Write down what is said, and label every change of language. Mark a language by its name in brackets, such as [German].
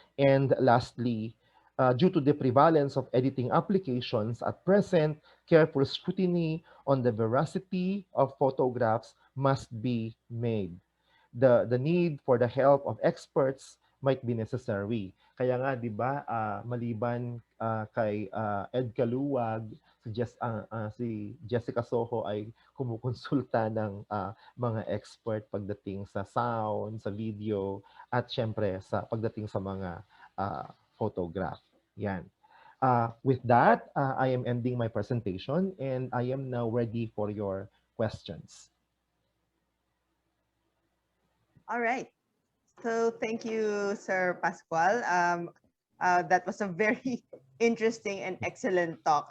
[English] And lastly, due to the prevalence of editing applications at present, careful scrutiny on the veracity of photographs must be made. The need for the help of experts might be necessary. [Filipino] Kaya nga, di ba, maliban kay Ed Kaluwag, si Jessica Soho ay kumukonsulta ng mga expert pagdating sa sound, sa video, at syempre sa pagdating sa mga photograph. Yan. [English] With that, I am ending my presentation and I am now ready for your questions. All right. So thank you, Sir Pascual. That was a very interesting and excellent talk.